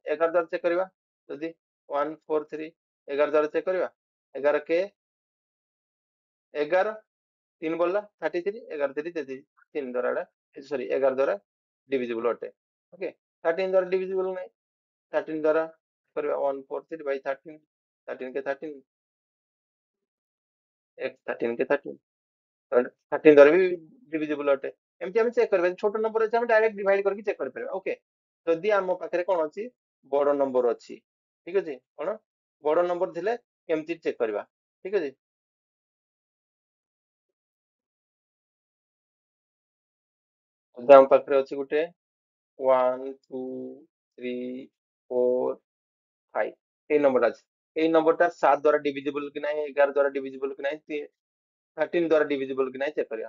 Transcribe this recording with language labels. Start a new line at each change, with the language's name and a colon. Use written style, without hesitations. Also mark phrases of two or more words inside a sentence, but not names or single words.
Odia: 11 ଦ୍ୱାରା ଚେକ୍ କରିବା, ଯଦି 1 4 3, 11 ଦ୍ୱାରା ଚେକ୍ କରିବା, 11 କେ 11, 3 ବଳିଲା 33, 11 3 33, 3 ଦ୍ୱାରା ଏଟା ସରି 11 ଦ୍ୱାରା ଡିଭିଜିବୁଲ ଅଟେ। ଓକେ, 13 ଦ୍ୱାରା ଡିଭିଜିବୁଲ ନାହିଁ, 13 ଦ୍ୱାରା କରିବା 1 4 3 by 13, 13 के 13, 13 के 13, 13 ଦ୍ୱାରା ବି ଡିଭିଜିବୁଲ ଅଟେ। ଏମିତି ଆମେ ଚେକ୍ କରିବା, ଛୋଟ ନମ୍ବର ଅଛି ଆମେ ଡାଇରେକ୍ଟ ଡିଭାଇଡ କରିକି ଚେକ୍ କରିପାରିବା। ଓକେ, ଯଦି ଆମ ପାଖରେ କଣ ଅଛି, ବଡ ନମ୍ବର ଅଛି, ଠିକ ଅଛି, କଣ ବଡ ନମ୍ବର ଥିଲେ କେମିତି ଚେକ୍ କରିବା। ଠିକ ଅଛି, ଯଦି ଆମ ପାଖରେ ଅଛି ଗୋଟେ 1 2 3 4 5, এই ନମ୍ବରଟା ଅଛି, এই ନମ୍ବରଟା 7 ଦ୍ୱାରା ଡିଭିଜିବୁଲ କି ନାହିଁ, 11 ଦ୍ୱାରା ଡିଭିଜିବୁଲ କି ନାହିଁ, 13 ଦ୍ୱାରା ଡିଭିଜିବୁଲ କି ନାହିଁ ଚେକ୍ କରିବା।